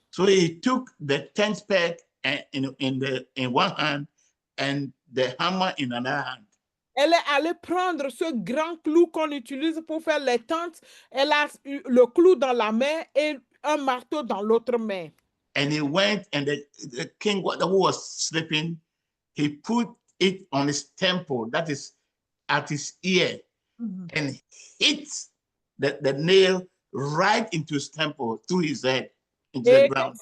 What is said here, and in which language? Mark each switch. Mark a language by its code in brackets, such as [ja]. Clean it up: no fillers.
[en] So he took the 10th peg in one hand and the hammer in another hand. [fr] Elle est allée prendre ce grand clou qu'on utilise pour faire les tentes. Elle a le clou dans la main et un marteau dans l'autre main. [en] And he went, and the king who was sleeping, he put it on his temple, that is at his ear, and hit the nail right into his temple, through his head, into the ground.